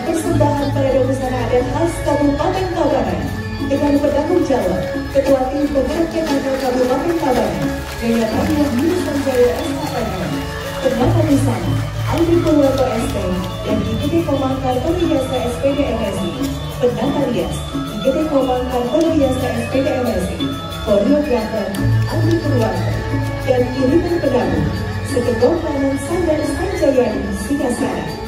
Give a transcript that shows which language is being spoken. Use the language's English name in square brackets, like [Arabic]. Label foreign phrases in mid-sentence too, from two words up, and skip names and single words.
[Indonesian] persembahan Parade Busana Adat khas Kabupaten Tabanan dengan bertanggung jawab Ketua Tim Penggerak PKK Kabupaten Tabanan, Nyonya Tania Sanjaya SHM, Penata Busana Andri Purwanto ST dan IGD Komangkar Perhiasa SPD MSI, Penata Rias IGD Komangkar Perhiasa SPD MSI, Koreografer Andri Purwanto, dan iringan pendamping Seketua Kanan Sandar Sanjayani Singasara.